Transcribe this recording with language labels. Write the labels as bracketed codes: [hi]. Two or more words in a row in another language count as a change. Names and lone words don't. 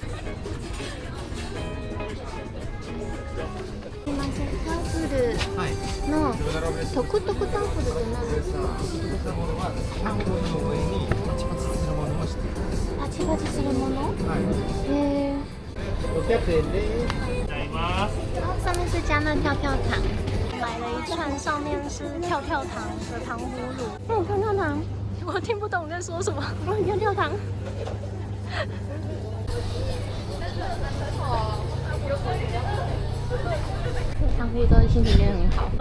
[ja] はい。のトクトク豆腐って何ですか？パチパチするもの？へー。 600円です。 [zh] 然后上面是加那跳跳糖，买了一串，上面是跳跳糖的糖葫芦。跳跳糖，我听不懂你在说什么。跳跳糖。上去之后心情变得很好。